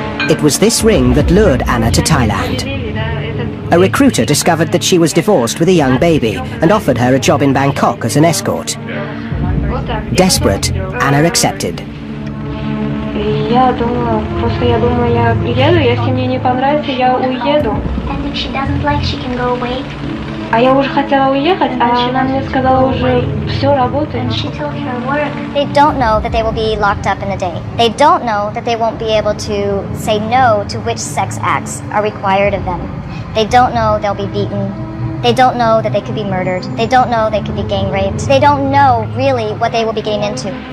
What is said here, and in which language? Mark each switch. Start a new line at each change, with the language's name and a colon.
English: It was this ring that lured Anna to Thailand. A recruiter discovered that she was divorced with a young baby and offered her a job in Bangkok as an escort. Desperate, Anna accepted.
Russian: Я думала, просто я думаю, я приеду, если мне не понравится, я уеду.
English: And if she doesn't like, she can go away.
Russian: А я уже хотела уехать, а она мне сказала уже все работает.
English: And she told her work. They don't know that they will be locked up in a day. They don't know that they won't be able to say no to which sex acts are required of them. They don't know they'll be beaten. They don't know that they could be murdered. They don't know they could be gang raped. They don't know really what they will be getting into.